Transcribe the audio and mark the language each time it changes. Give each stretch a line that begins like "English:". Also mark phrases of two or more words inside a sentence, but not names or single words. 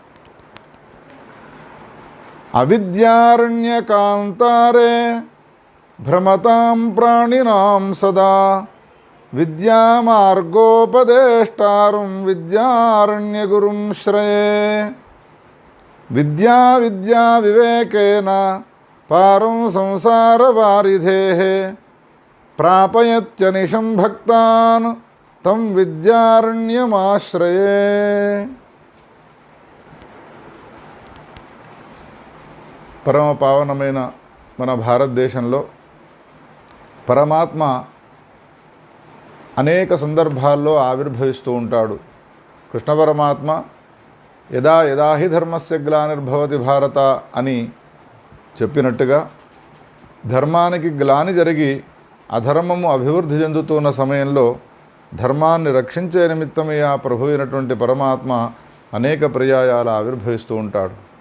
Sanskrit: अविद्यारण्यकान्तारे भ्रमतां प्राणिनां सदा विद्यामार्गोपदेष्टारं विद्यारण्यगुरुं श्रये। विद्या विवेकेन पारं संसारवारिधेः प्रापयत्यनिशं भक्तान् तं विद्यारण्यमाश्रये।
Telugu: పరమ పావనమైన మన భారతదేశంలో పరమాత్మ అనేక సందర్భాల్లో ఆవిర్భవిస్తూ ఉంటాడు. కృష్ణ పరమాత్మ
Sanskrit: యదా యదా హి ధర్మస్య గ్లానిర్భవతి భారత
Telugu: అని చెప్పినట్టుగా ధర్మానికి గ్లాని జరిగి అధర్మము అభివృద్ధి చెందుతున్న సమయంలో ధర్మాన్ని రక్షించే నిమిత్తమే ఆ ప్రభు అయినటువంటి పరమాత్మ అనేక పర్యాయాలు ఆవిర్భవిస్తూ ఉంటాడు.